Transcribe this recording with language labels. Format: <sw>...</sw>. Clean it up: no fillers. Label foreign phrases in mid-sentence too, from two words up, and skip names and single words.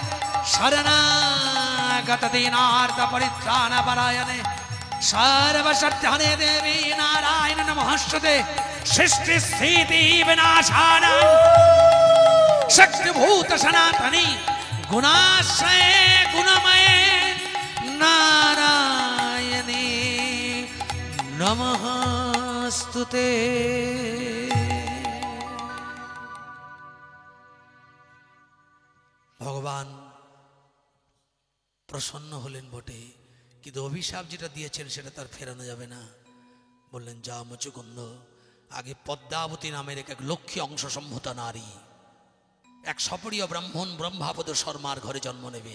<sa>शरणागत दीनार्थ परित्राण परायणे सर्वशक्तिहने देवी नारायण नमस्ते सृष्टि स्थिति विनाशान शक्तिभूत सनातनी गुणाश्रये गुणमये नारायणी नमस्तुते।</sa> <bn>ভগবান প্রসন্ন হলেন বটে, কিন্তু অভিশাপ যেটা দিয়েছেন সেটা তার ফেরানো যাবে না। বললেন, যা মুচুকুন্দ, আগে পদ্মাবতী নামের এক লক্ষ্মী অংশ সম্ভূতা নারী, এক সপরীয় ব্রাহ্মণ ব্রহ্মাপদ শর্মার ঘরে জন্ম নেবে।</bn>